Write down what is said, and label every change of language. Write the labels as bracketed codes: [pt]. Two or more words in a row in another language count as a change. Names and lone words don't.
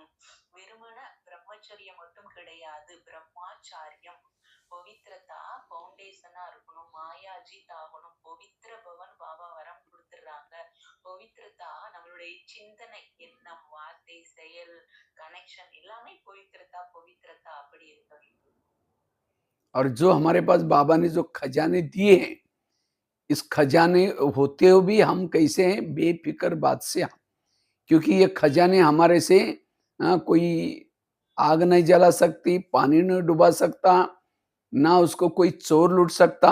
[ta] வெறுமன பிரம்மச்சரியம் மட்டும் கிடையாது, பிரம்மாச்சாரியம். பவித்ரதா ஃபவுண்டேஷனா இருக்கணும், மாயாஜித் ஆகணும். பவித்ர பவன் பாபா வரம் கொடுத்துடுறாங்க. பவித்ரதா நம்மளுடைய சிந்தனை, எண்ணம், வார்த்தை, செயல், கனெக்ஷன் எல்லாமே பவித்ரதா பவித்ரதா அப்படி இருக்க வேண்டும். [hi] और जो हमारे पास बाबा ने जो खजाने दिए हैं, इस खजाने होते हुए भी हम कैसे हैं, बेफिक्र बादशाह। क्योंकि ये खजाने हमारे से कोई आग नहीं जला सकती, पानी नहीं डुबा सकता, ना उसको कोई चोर लूट सकता।